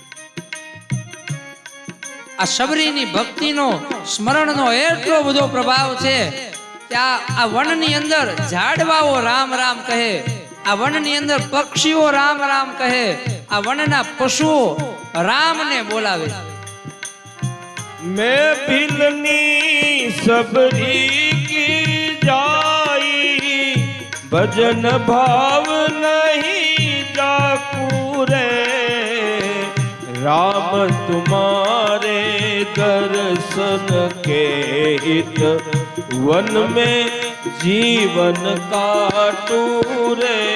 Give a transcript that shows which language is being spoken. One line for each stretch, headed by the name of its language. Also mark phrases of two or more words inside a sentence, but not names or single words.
Gujarati: આ શબરીની ભક્તિનો સ્મરણનો એટલો બધો પ્રભાવ છે કે આ વનની અંદર ઝાડવાઓ રામ રામ કહે, આ વનની અંદર પક્ષીઓ રામ રામ કહે, આ વનના પશુઓ રામને બોલાવે.
Hindi: मैं बिलनी सबरी की जाई, भजन भाव नहीं जाकू रे. राम तुम्हारे दर्शन के हित वन में जीवन काटू रे.